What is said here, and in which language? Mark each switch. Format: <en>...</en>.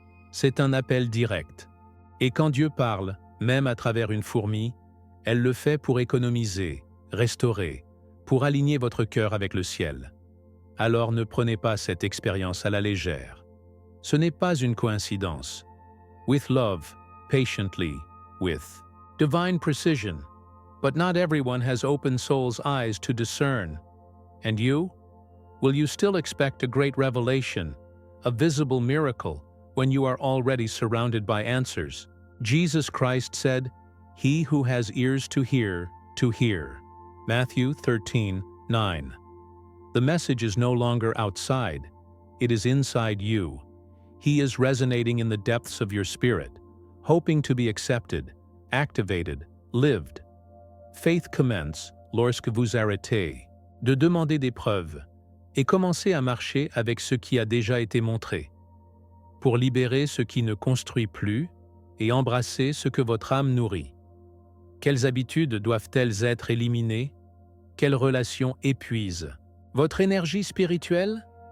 <fr>C'est un appel direct. Et quand Dieu parle, même à travers une fourmi, elle le fait pour économiser, restaurer, pour aligner votre cœur avec le ciel. Alors ne prenez pas cette expérience à la légère. Ce n'est pas une coïncidence.</fr> <en>With love, patiently, with divine precision. But not everyone has open soul's eyes to discern. And you? Will you still expect a great revelation, a visible miracle, when you are already surrounded by answers? Jesus Christ said, "He who has ears to hear, to hear." Matthew 13:9. The message is no longer outside, it is inside you. He is resonating in the depths of your spirit, hoping to be accepted, activated, lived.</en> <fr>Faith commence lorsque vous arrêtez de demander des preuves et commencez à marcher avec ce qui a déjà été montré, pour libérer ce qui ne construit plus et embrasser ce que votre âme nourrit. Quelles habitudes doivent-elles être éliminées? Quelles relations épuisent votre énergie spirituelle?</fr>